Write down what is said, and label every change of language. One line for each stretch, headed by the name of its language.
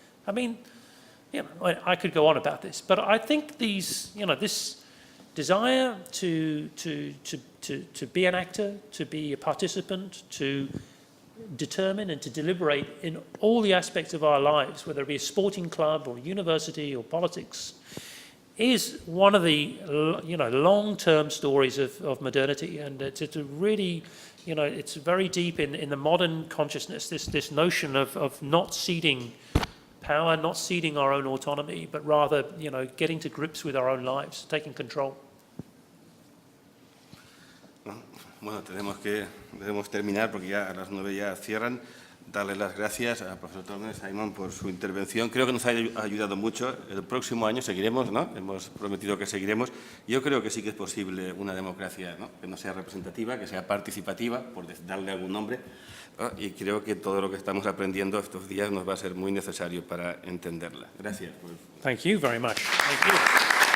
English: I mean, you know, I could go on about this, but I think these, you know, this desire to be an actor, to be a participant, to determine and to deliberate in all the aspects of our lives, whether it be a sporting club or university or politics, is one of the, you know, long-term stories of modernity, and it's a really, you know, it's very deep in the modern consciousness. This notion of not ceding power, not ceding our own autonomy, but rather, you know, getting to grips with our own lives, taking control.
Spanish: Bueno, debemos terminar porque ya a las 9 ya cierran. Darle las gracias al profesor Tormey, Simon, por su intervención. Creo que nos ha ayudado mucho. El próximo año seguiremos, ¿no? Hemos prometido que seguiremos. Yo creo que sí que es posible una democracia, ¿no? Que no sea representativa, que sea participativa, por darle algún nombre, ¿no? Y creo que todo lo que estamos aprendiendo estos días nos va a ser muy necesario para entenderla. Gracias.
English: Thank you very much. Thank you.